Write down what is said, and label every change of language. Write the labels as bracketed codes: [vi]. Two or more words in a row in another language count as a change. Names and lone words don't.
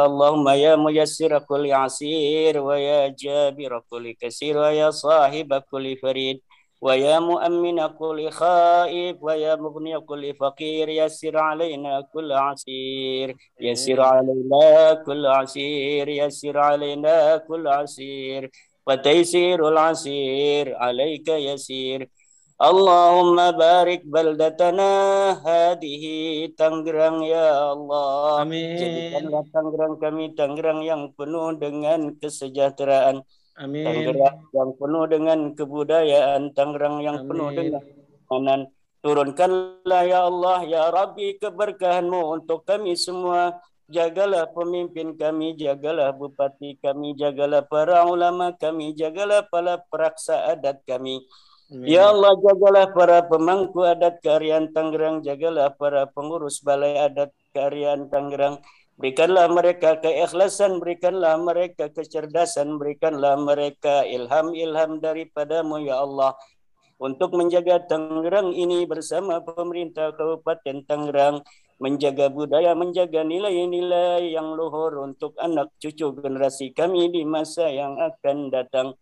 [ar] اللهم يا ميسر كل عسير ويا جابر كل كسير ويا صاحب كل فريد ويا مؤمن كل خائف ويا مغني كل فقير، يسر علينا كل عسير، يسر علينا كل عسير، يسر علينا كل عسير، وتيسير العسير عليك يسير. اللهم بارك بلدتنا هذه Tangerang يا الله. آمين. [id] Jadikanlah Tangerang kami Tangerang yang penuh dengan kesejahteraan. Amin. Tangerang yang penuh dengan kebudayaan, Tangerang yang penuh dengan keamanan. Turunkanlah [ar] يا الله، يا ربي [id] keberkahan-Mu untuk kami semua. Jagalah pemimpin kami, jagalah bupati kami, jagalah para ulama kami, jagalah para peraksa adat kami. Amin. [ar] يا الله, [id] jagalah para pemangku adat Kearyaan Tangerang, jagalah para pengurus Balai Adat Kearyaan Tangerang. Berikanlah mereka keikhlasan, berikanlah mereka kecerdasan, berikanlah mereka ilham-ilham daripada-Mu [ar] يا الله, [id] untuk menjaga Tangerang ini bersama pemerintah Kabupaten Tangerang, menjaga budaya, menjaga nilai-nilai yang luhur untuk anak cucu generasi kami di masa yang akan datang.